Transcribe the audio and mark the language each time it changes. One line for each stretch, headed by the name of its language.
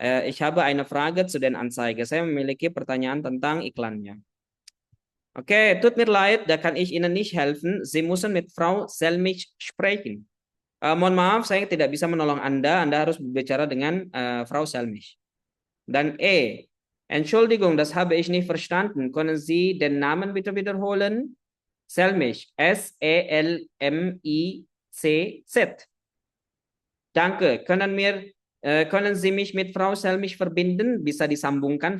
German: Ich habe eine Frage zu den Anzeige.
Indonesian: Saya memiliki pertanyaan tentang iklannya.
German: Okay, tut mir leid, da kann ich Ihnen nicht helfen. Sie müssen mit Frau Selmich sprechen.
Indonesian: Mohon maaf, saya tidak bisa menolong Anda. Anda harus berbicara dengan Frau Selmich.
German: Dan Entschuldigung, das habe ich nicht verstanden. Können Sie den Namen bitte wiederholen? Selmich, S-E-L-M-I-C-Z. Danke. Können Sie mich mit Frau Selmich verbinden?
Indonesian: Bisa disambungkan.